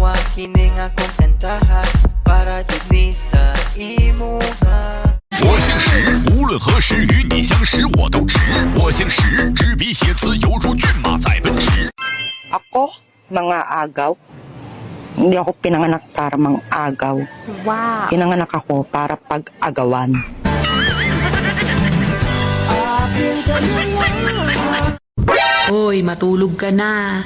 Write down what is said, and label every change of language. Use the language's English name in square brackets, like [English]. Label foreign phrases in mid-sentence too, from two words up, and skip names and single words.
[Cebuano] kining akong kantaha para jud ni sa imuha. [Chinese] 我姓石，无论何时与你相识我都直。我姓石，执笔写词犹如骏马在奔驰。 [Cebuano] Ako, mga agaw. [Filipino] Hindi ako pinanganak para mang agaw. Wow. Pinanganak ako para pag-agawan. Hoy, matulog ka na.